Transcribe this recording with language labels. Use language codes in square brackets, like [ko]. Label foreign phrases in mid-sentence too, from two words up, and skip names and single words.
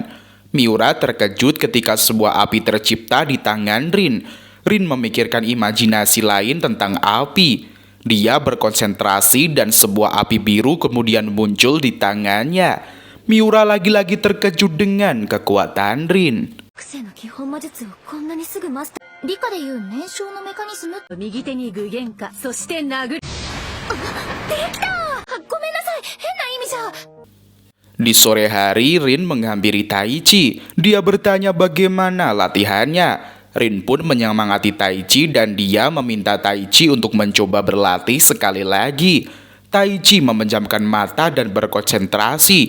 [id] Miura terkejut ketika sebuah api tercipta di tangan Rin. Rin memikirkan imajinasi lain tentang api. Dia berkonsentrasi dan sebuah api biru kemudian muncul di tangannya. Miura lagi-lagi terkejut dengan kekuatan Rin. [ja] 癖の基本魔術をこんなにすぐマスタ理科でいう燃焼のメカニズム。ー。右手に具現化、そして殴る。できた！ごめんなさい、変な意味じゃ。 [id] Di sore hari, Rin menghampiri Taichi. Dia bertanya bagaimana latihannya. Rin pun menyemangati Taichi dan dia meminta Taichi untuk mencoba berlatih sekali lagi. Taichi memejamkan mata dan berkonsentrasi.